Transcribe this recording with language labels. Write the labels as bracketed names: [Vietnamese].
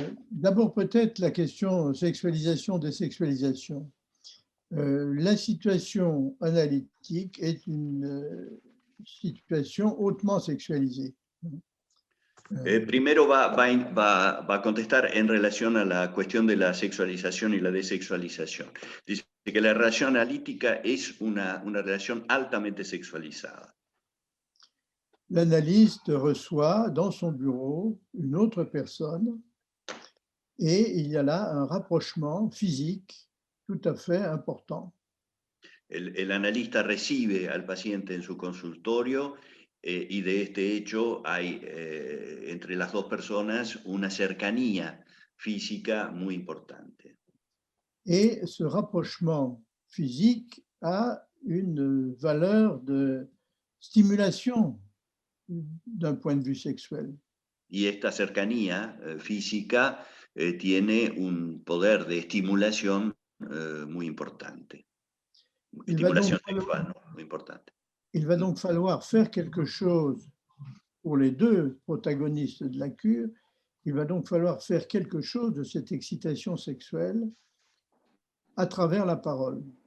[French] D'abord, peut-être la question sexualisation-désexualisation. La situation analytique est une situation hautement sexualisée. [Spanish] Primero va a contestar en relación a la cuestión de la sexualización y la desexualización. Dice que la relación analítica es una relación altamente sexualizada. [French] L'analyste reçoit dans son bureau une autre personne et il y a là un rapprochement physique tout à fait important. [Spanish] El analista recibe al paciente en su consultorio y de este hecho hay entre las dos personas una cercanía física muy importante. [French] Et ce rapprochement physique a une valeur de stimulation d'un point de vue sexuel. [Spanish] Y esta cercanía física tiene un poder de estimulación muy importante. Estimulación sexual, ¿no? Muy importante. [French] Il va donc falloir faire quelque chose pour les deux protagonistes de la cure. Il va donc falloir faire quelque chose de cette excitation sexuelle à travers la parole.